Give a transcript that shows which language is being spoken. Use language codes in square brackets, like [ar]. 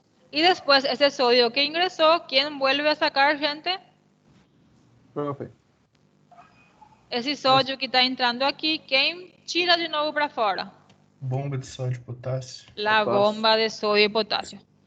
[es] Y después ese sodio que ingresó, ¿quién vuelve a sacar, gente? Profe. [pt] Esse sódio que está entrando aqui, quem tira de novo para fora? Bomba de sódio e potássio. [es] La bomba de sodio y potasio.